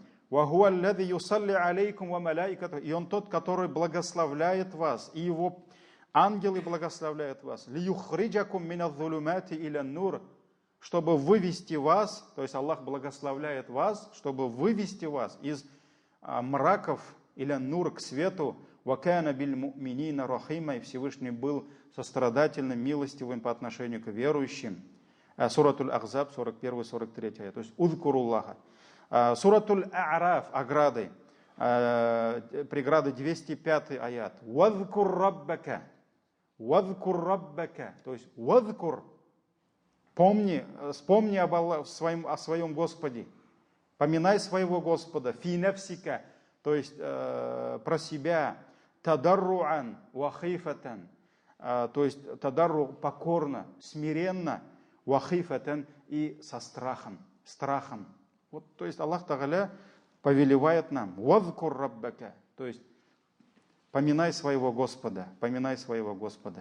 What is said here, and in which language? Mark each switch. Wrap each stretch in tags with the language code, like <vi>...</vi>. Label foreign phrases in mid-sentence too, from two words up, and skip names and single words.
<ru>И он тот, который благословляет вас, и его ангелы благословляют вас, чтобы вывести вас, то есть Аллах благословляет вас, чтобы вывести вас из мраков или нур к свету, и Всевышний был сострадательным, милостивым по отношению к верующим. Суратуль Ахзаб, 41-43 аят, то есть «Узкуруллаха». Суратуль А'раф, ограды. преграда 205 аят.</ru> <ar>واذكر ربك واذكر ربك».</ar> <ru>То есть «вадкур». Вспомни о своем Господе. Поминай своего Господа.</ru> <ar>«في نفسك».</ar> <ru>То есть про себя.</ru> <ar>«تضرعا وخيفة».</ar> <ru>То есть тадарру покорно, смиренно.</ru> <ar>«وخيفة»</ar> <ru>и со страхом. Вот, то есть Аллах Тааля повелевает нам</ru> <ar>«واذكر ربك»,</ar> <ru>то есть поминай своего Господа, поминай своего Господа.</ru>